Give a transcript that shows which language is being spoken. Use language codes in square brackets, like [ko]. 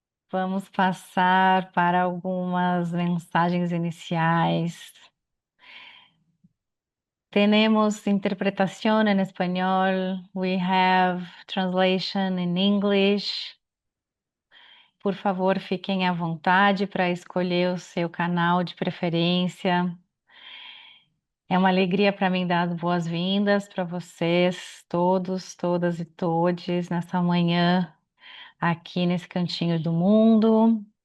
[pt] Vamos passar para algumas mensagens iniciais. [es] Tenemos interpretación en español. [en] We have translation in English. [pt] Por favor, fiquem à vontade para escolher o seu canal de preferência. É uma alegria para mim dar as boas-vindas para vocês, todos, todas e todes, nessa manhã aqui nesse cantinho do mundo.